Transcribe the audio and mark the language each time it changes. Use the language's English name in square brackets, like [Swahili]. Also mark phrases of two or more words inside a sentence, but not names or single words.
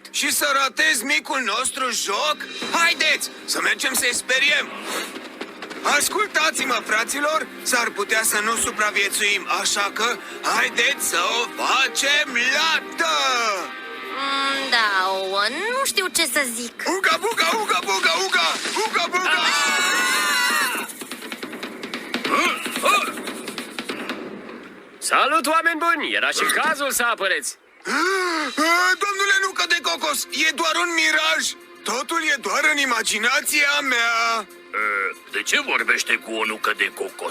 [Romanian] Și să ratezi micul nostru joc? Haideți, să mergem să-i speriem! Ascultați-mă, fraților, s-ar putea să nu supraviețuim, așa că haideți să o facem lată! Da, Owen, nu știu ce să zic. Uga, buga, uga, buga, uga! Uga, buga! Salut, oameni buni! Era și cazul să apăreți. Domnule Nucă de Cocos, e doar un miraj! Totul e doar în imaginația mea! De ce vorbește cu o nucă de cocos?